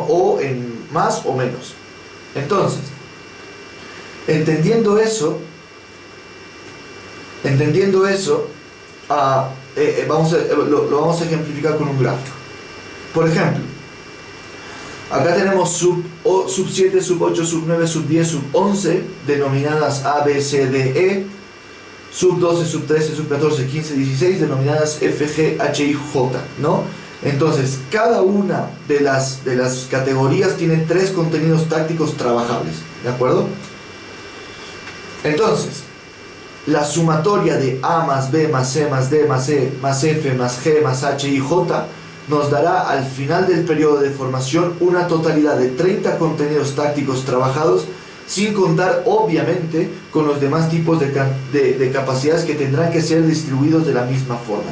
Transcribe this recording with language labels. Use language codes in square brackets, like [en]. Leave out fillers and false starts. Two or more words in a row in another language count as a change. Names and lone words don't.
[es] O en más o menos. Entonces, entendiendo eso, lo vamos a ejemplificar con un gráfico. Por ejemplo, acá tenemos sub 7, sub 8, sub 9, sub 10, sub 11, denominadas A, B, C, D, E, sub 12, sub 13, sub 14, 15, 16, denominadas F, G, H y J, ¿no? Entonces, cada una de las categorías tiene 3 contenidos tácticos trabajables, ¿de acuerdo? Entonces, la sumatoria de A más B más C más D más E más F más G más H y J nos dará al final del periodo de formación una totalidad de 30 contenidos tácticos trabajados, sin contar obviamente con los demás tipos de capacidades que tendrán que ser distribuidos de la misma forma.